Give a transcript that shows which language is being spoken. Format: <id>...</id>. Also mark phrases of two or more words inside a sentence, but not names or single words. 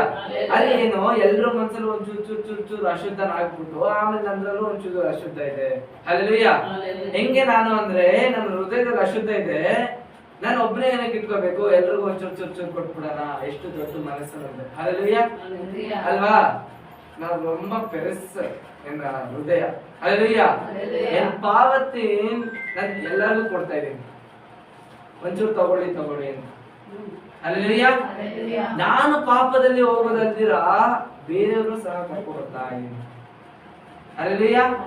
<kn>ಅಲ್ಲಿ ಏನು ಎಲ್ರ ಮನಸ್ಸಲ್ಲಿ ಒಂದ್ ಚೂರು ಅಶುದ್ಧನ ಆಗ್ಬಿಟ್ಟು ಆಮೇಲೆ ನಂದ್ರಲ್ಲೂ ಒಂಚೂರು ಅಶುದ್ಧ ಇದೆ. ಹಲ್ಲೆಲೂಯಾ. ಹೆಂಗೆ ನಾನು ಅಂದ್ರೆ ನನ್ನ ಹೃದಯದಲ್ಲಿ ಅಶುದ್ಧ ಇದೆ, ನಾನು ಒಬ್ಬನೇ ಏನಕ್ಕೆ ಇಟ್ಕೋಬೇಕು, ಎಲ್ರಿಗೂ ಒಂಚೂರು ಕೊಟ್ಬಿಡೋಣ, ಎಷ್ಟು ದೊಡ್ಡ ಮನಸ್ಸು ನಮ್ದು. ಹಲ್ಲೆಲೂಯಾ ಅಲ್ವಾ? ನಾವು</kn> <ta>ரொம்ப பெருசு என்</ta> <kn>ಹೃದಯ. ಹಲ್ಲೆಲೂಯಾ. ಎನ್ ಪಾವತಿ ನಾನು ಎಲ್ಲರಿಗೂ ಕೊಡ್ತಾ ಇದ್ದೀನಿ, ಒಂಚೂರು ತಗೊಳ್ಳಿ ಅಂತ. ಹಲ್ಲೆಲೂಯಾ. ನಾನು ಪಾಪದಲ್ಲಿ ಹೋಗೋದಲ್ದಿರ ಬೇರೆಯವರು ಸಹ ಕರ್ಕೊಡ್ತಾ ಇದ್ದೀನಿ. ಹಲ್ಲೆಲೂಯಾ.</kn>